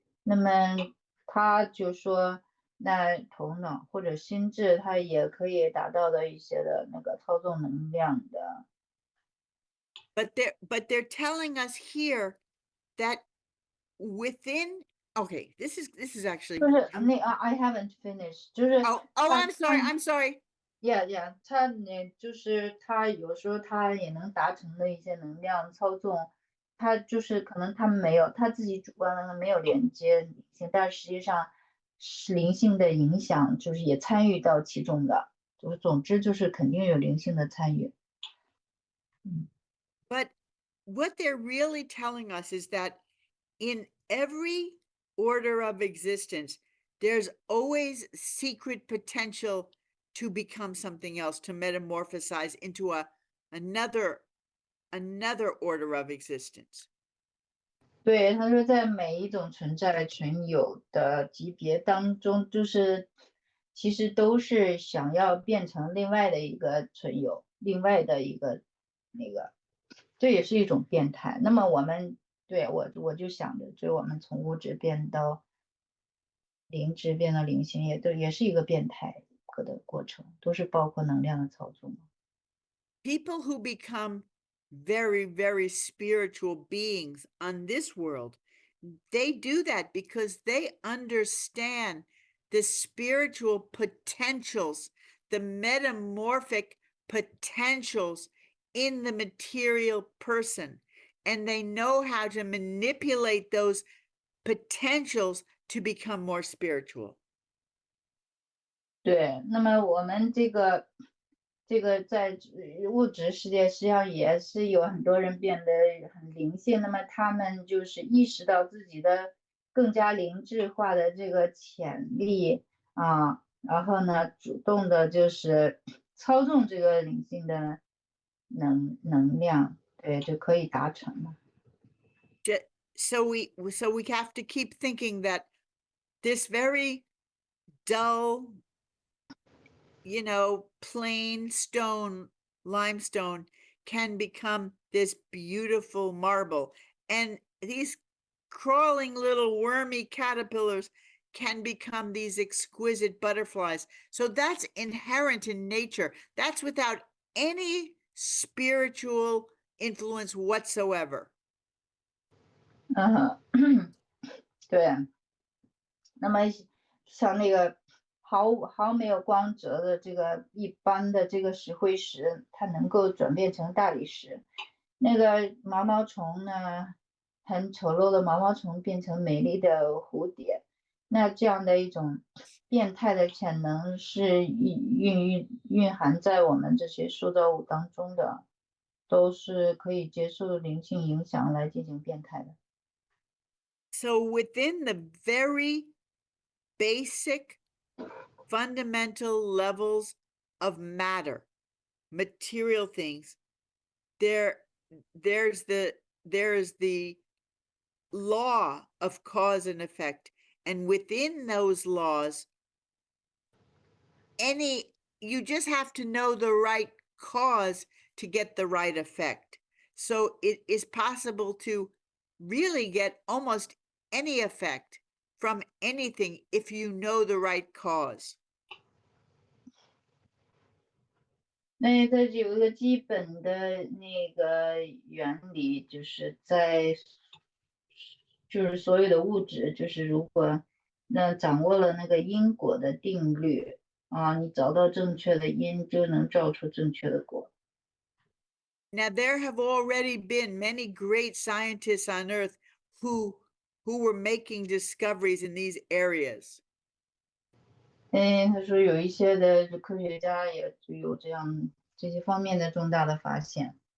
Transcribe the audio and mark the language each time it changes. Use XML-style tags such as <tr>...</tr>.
<zh>那么他就说，那头脑或者心智，它也可以达到的一些的那个操纵能量的。</zh> <en>But they're telling us here that within, okay, this is actually,</en> <zh>就是那</zh> <en>I haven't finished，</en> <zh>就是</zh> <en>oh, I'm sorry.</en> <zh>Yeah，他就是他有时候他也能达成的一些能量操纵，他就是可能他没有他自己主观的没有连接灵性，但实际上是灵性的影响，就是也参与到其中的，就是总之就是肯定有灵性的参与。</zh> <en>But what they're really telling us is that in every order of existence, there's always secret potential to become something else, to metamorphosize into another order of existence.</en> <zh>对，他说在每一种存在存有的级别当中，就是其实都是想要变成另外的一个存有，另外的一个那个，这也是一种变态。那么我们对我就想着，就我们从物质变到灵质，变到灵性，也是一个变态的过程，都是包括能量的操纵。</zh> <en>People who become very, very spiritual beings on this world, they do that because they understand the spiritual potentials, the metamorphic potentials in the material person. and they know how to manipulate those potentials to become more spiritual.</en> <zh>对，那么我们这个在物质世界实际上也是有很多人变得很灵性，那么他们就是意识到自己的更加灵智化的这个潜力啊，然后呢，主动的就是操纵这个灵性的能量，对，就可以达成了。</zh> <en>So we have to keep thinking that this very dull, plain stone, limestone, can become this beautiful marble. And these crawling little wormy caterpillars can become these exquisite butterflies. So that's inherent in nature. That's without any spiritual influence whatsoever.</en> <zh>对，那么像那个毫没有光泽的这个一般的这个石灰石，它能够转变成大理石。那个毛毛虫呢，很丑陋的毛毛虫变成美丽的蝴蝶，那这样的一种变态的潜能是蕴含在我们这些塑造物当中的，都是可以接受灵性影响来进行变态的。</zh> <en>So within the very basic, fundamental levels of matter, material things, there is the law of cause and effect, and within those laws, you just have to know the right cause to get the right effect. So it is possible to really get almost any effect from anything if you know the right cause.</en> <zh>那它有一个基本的那个原理，就是所有的物质，就是如果掌握了那个因果的定律啊，你找到正确的因，就能造出正确的果。</zh> <en>Now there have already been many great scientists on Earth who were making discoveries in these areas.</en> <zh>他说有一些的科学家也有这些方面的重大的发现。</zh>